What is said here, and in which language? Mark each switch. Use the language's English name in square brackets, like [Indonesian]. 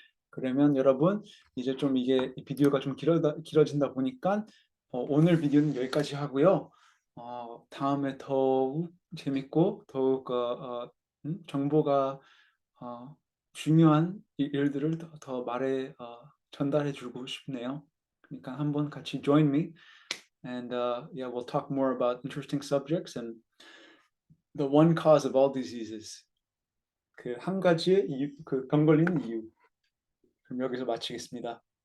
[Korean] 그러면 여러분 이제 좀 이게 이 비디오가 좀 길어진다 보니까 오늘 비디오는 여기까지 하고요. 다음에 더욱 재밌고 더욱 정보가 중요한 일들을 더 말해 전달해 주고 싶네요. 그러니까 한번 같이 [English] join me and yeah, we'll talk more about interesting subjects and the one cause of all diseases. [Korean] 그 한 가지의 이유, 그 병 걸리는 이유. 그럼 여기서 마치겠습니다.